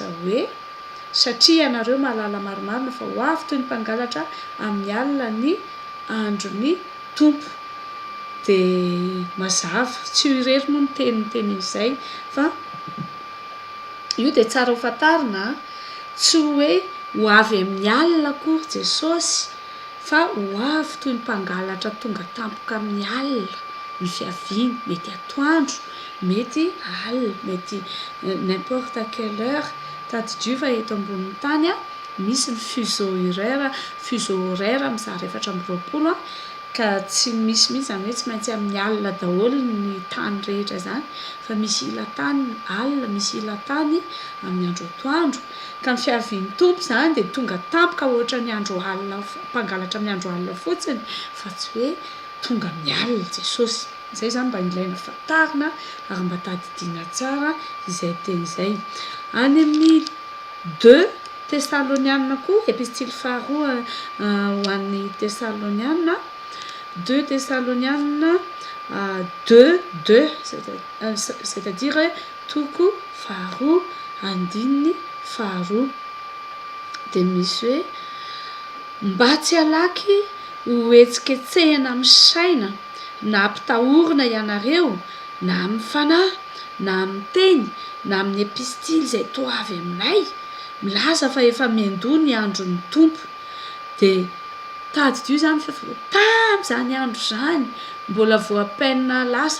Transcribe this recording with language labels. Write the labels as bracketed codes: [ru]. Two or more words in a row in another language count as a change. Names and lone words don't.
[mg] hoe satria ianareo mahalala marimarina fa ho avy toy ny mpangalatra amin'ny alina ny andron'ny tompo dia mazava tsy ho irery moa ny teniteny izay fa io dia tsara ho fantarina tsy hoe ho avy amin'ny alina akory Jesosy fa ho avy toy ny mpangalatra tonga tampoka amin'ny alina ny fiaviany mety atoandro mety alina mety [fr] n'importe quelle heure [mg] tadidiova eto ambonin'ny tany misy ny [fr] fuseau horaire [mg] mizara 720 ka tsy misy mihitsy zany hoe tsy maintsy amin'ny alina daholo ny tany rehetra zany fa misy ilatany alina misy ilatany amin'ny andro atoandro ka ny fiavian'ny tompo zany dia tonga tampoka ohatra ny andro alina mpangalatra amin'ny andro alina fotsiny fa tsy hoe tonga amin'ny alina Jesosy izay zany mba ilaina fantarina ary mba tadidiana tsara izay teny izay any amin'ny 2 Tesaloniana koa epistily faharoa ho an'ny Tesaloniana 2 Tesaloniana 2 [fr] c'est-à-dire [mg] toko faharoa andininy faharoa dia misy hoe mba tsy halaky ho etsiketsehana amin'ny saina na ampitahorina ianareo na amin'ny fanahy na amin'ny teny na amin'ny epistily izay toa avy aminay milaza fa efa miandoha ny andron'ny tompo dia tadidio zany fa tam'izany andro zany mbola voapaina lasa